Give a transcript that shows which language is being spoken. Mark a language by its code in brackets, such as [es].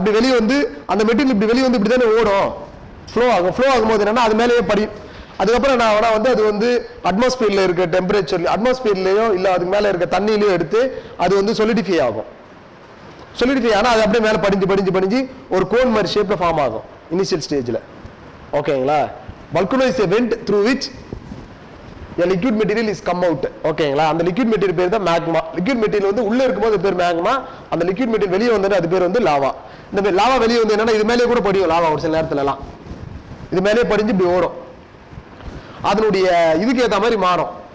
[ta] அப்படி வெளியே வந்து அந்த மெட்டீரியல் இப்படி வெளியே வந்து இப்படி தானே ஓடும், ஃப்ளோ ஆகும்போது என்னன்னா அது மேலேயே அதுக்கப்புறம் என்ன ஆகும்னா வந்து அது வந்து அட்மாஸ்பியர்ல இருக்க டெம்பரேச்சர், அட்மாஸ்பியர்லயோ இல்லை அதுக்கு மேலே இருக்க தண்ணியிலையோ எடுத்து அது வந்து சொலிடிஃபை ஆகும். சொலிடிஃபை ஆனால் அது அப்படியே மேலே படிஞ்சு ஒரு கோன் மாதிரி ஷேப்ல ஃபார்ம் ஆகும் இனிஷியல் ஸ்டேஜ்ல. ஓகேங்களா? [en] Volcano is a vent through which a liquid material is come out. [ta] ஓகேங்களா? அந்த லிக்விட் மெட்டீரியல் பேர் தான் மேக்மா. லிக்விட் மெட்டீரியல் வந்து உள்ள இருக்கும்போது பேர் மேக்மா. அந்த லிக்விட் மெட்டீரியல் வெளியே வந்து அது பேர் வந்து லாவா. இந்த லாவா வெளியே வந்து என்னன்னா இது மேலே கூட படியும் லாவா. ஒரு சில நேரத்துல எல்லாம் இது மேலே படிஞ்சு இப்படி ஓடும். அதனுடைய இதுக்கு ஏற்ற மாதிரி மாறும்.